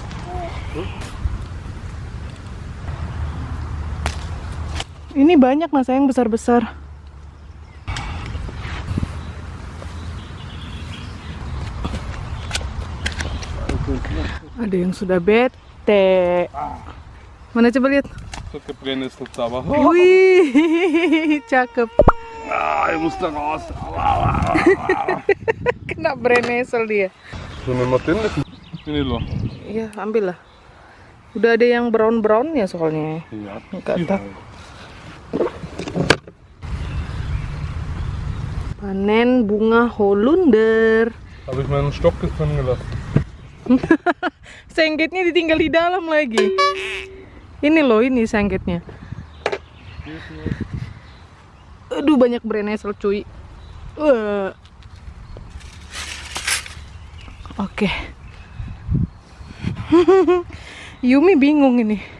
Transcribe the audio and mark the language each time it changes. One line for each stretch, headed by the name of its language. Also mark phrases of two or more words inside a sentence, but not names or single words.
Indonesian: Ini banyak mas sayang, besar-besar. Ada yang sudah bete. Mana coba lihat.
German: So gebrennestelt aber.
Indonesian: Wih, cakep.
German: Ah, ich muss da raus.
Indonesian: Kena brennesel dia.
German: So nehmen wir den nicht.
Indonesian: Ini loh. Iya, ambil lah. Udah ada yang brown-brown ya soalnya.
German: Ja,
Indonesian: Nggak tahu. Panen bunga Holunder.
German: Habe ich meinen Stock jetzt drin gelassen.
Indonesian: Sengketnya ditinggal di dalam lagi. Ini loh, ini sengketnya. Aduh, banyak brennesel cuy. Oke. Yumi bingung ini.